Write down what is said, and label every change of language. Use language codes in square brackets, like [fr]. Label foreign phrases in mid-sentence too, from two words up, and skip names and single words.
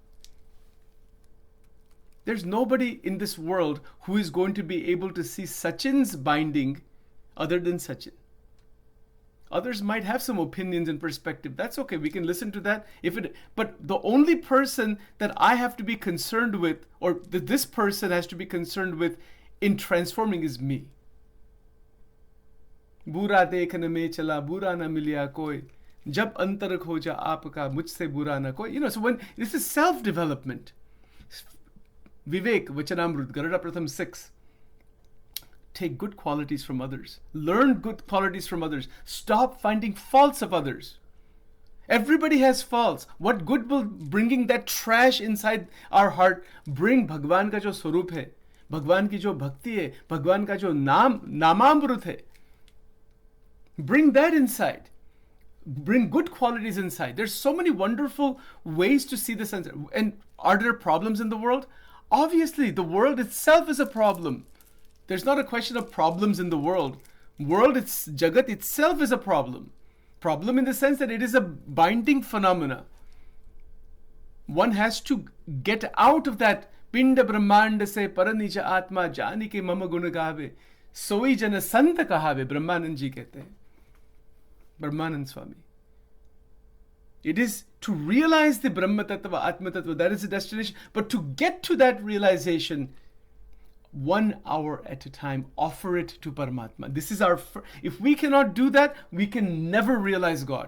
[en] There's nobody in this world who is going to be able to see Sachin's binding other than Sachin. Others might have some opinions and perspective. That's okay. We can listen to that. But the only person that I have to be concerned with, or that this person has to be concerned with in transforming, is me. [hi] बुरा देखने में चला, बुरा न मिल्या कोई. जब अंतर खोजा आपका, मुझसे बुरा न कोई. [en] So when this is self-development. Vivek, Vachanamrut, Garuda Pratham 6. Take good qualities from others. Learn good qualities from others. Stop finding faults of others. Everybody has faults. What good will bringing that trash inside our heart bring? [hi] भगवान का जो स्वरूप है, भगवान की जो भक्ति है, भगवान का जो नामामृत है. [en] Bring that inside. Bring good qualities inside. There's so many wonderful ways to see this. And are there problems in the world? Obviously, the world itself is a problem. There's not a question of problems in the world. Jagat itself is a problem. Problem in the sense that it is a binding phenomena. One has to get out of that [hi] पिंड ब्रह्मांड से परनिजा आत्मा जानी के मम गुण गावे. सोइ जन संत कहावे, ब्रह्मानंद जी कहते हैं. [en] Brahmanand Swami. It is to realize the Brahma Tattva, Atma Tattva, that is the destination. But to get to that realization, 1 hour at a time, offer it to Paramatma. This is if we cannot do that, we can never realize God.